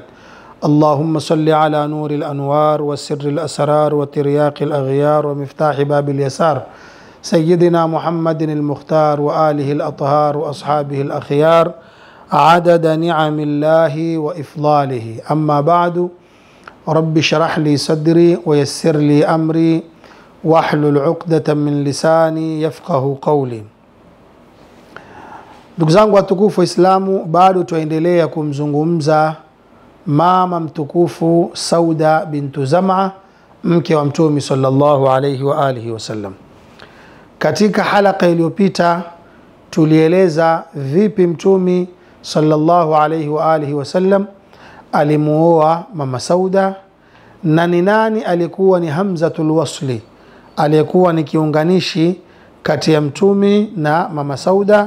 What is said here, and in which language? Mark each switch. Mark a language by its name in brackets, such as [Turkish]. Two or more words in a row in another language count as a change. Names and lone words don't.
[Arabic] اللهم صل على نور الأنوار وسر الأسرار وترياق الأغيار ومفتاح باب اليسار سيدنا محمد المختار وآله الأطهار وأصحابه الأخيار عدد نعم الله وإفضاله. أما بعد، رب اشرح لي صدري ويسر لي أمري واحلل عقدة من لساني يفقهوا قولي. [Swahili] Ndugu zangu watukufu Waislamu, bado tuendelea kumzungumza mama mtukufu Sauda bintu Zam'a, mke wa Mtume [Arabic] صلى الله عليه وآله وسلم. [Swahili] Katika halaka iliyopita tulieleza vipi Mtume [Arabic] صلى الله عليه وآله وسلم [Swahili] alimuoa mama Sauda na ni nani alikuwa ni Hamzatul Wasli, aliyekuwa ni kiunganishi kati ya Mtume na mama Sauda.